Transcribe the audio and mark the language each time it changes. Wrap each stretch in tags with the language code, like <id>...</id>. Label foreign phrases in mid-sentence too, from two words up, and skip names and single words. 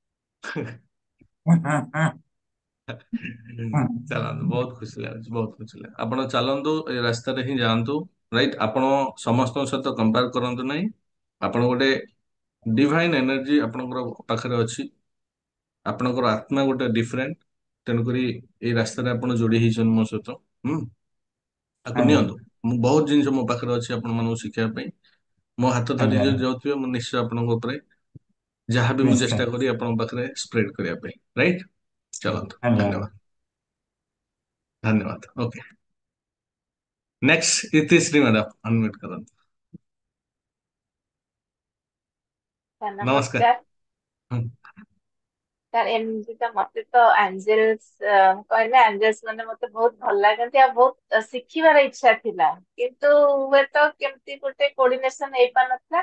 <or>ଚାଲନ୍ତୁ ବହୁତ ଖୁସି ଲାଗୁଛି ବହୁତ ଖୁସି ଲାଗୁଛି ଆପଣ ଚାଲନ୍ତୁ ଏ ରାସ୍ତାରେ ହିଁ ଯାଆନ୍ତୁ ରାଇଟ ଆପଣ ସମସ୍ତଙ୍କ ସହିତ କମ୍ପେୟାର କରନ୍ତୁ ନାହିଁ ଆପଣ ଗୋଟେ</or> <en>divine energy</en> <or>ଆପଣଙ୍କର ପାଖରେ ଅଛି ଆପଣଙ୍କର ଆତ୍ମା ଗୋଟେ ଡିଫରେଣ୍ଟ ତେଣୁକରି ଏଇ ରାସ୍ତାରେ ଆପଣ ଯୋଡି ହେଇଛନ୍ତି ମୋ ସହିତ ହୁଁ ଆକୁ ଆଜ୍ଞା ନିଅନ୍ତୁ ମୁଁ ବହୁତ ଜିନିଷ ମୋ ପାଖରେ ଅଛି ଆପଣ ମାନଙ୍କୁ ଶିଖିବା ପାଇଁ ମୋ ହାତ ଧରି ଆଜ୍ଞା ଯଦି ଯାଉଥିବେ ମୁଁ ନିଶ୍ଚୟ ଆପଣଙ୍କ ଉପରେ ଯାହାବି ମୁଁ ନିଶ୍ଚୟ ଚେଷ୍ଟା କରି ଆପଣଙ୍କ ପାଖରେ ସ୍ପ୍ରେଡ କରିବା ପାଇଁ ରାଇଟ ଚାଲନ୍ତୁ ଆଜ୍ଞା ଧନ୍ୟବାଦ धन्यवाद</or> <en>okay next Itishree madam unmute</en> <or>करंतु ସାର୍ नमस्कार ନମସ୍କାର। हम्म, ସାର୍ ଏମିତି ତ ମତେ ତ ଆଞ୍ଜେଲସ କହିଲେ ଆଞ୍ଜେଲସ ମାନେ ମତେ ବହୁତ ଭଲ ଲାଗନ୍ତି ଆଉ ବହୁତ ଶିଖିବାର ଇଚ୍ଛା ଥିଲା କିନ୍ତୁ ହୁଏତ କେମିତି ଗୋଟେ କୋର୍ଡିନେସନ ହେଇପାରୁନଥିଲା।</or>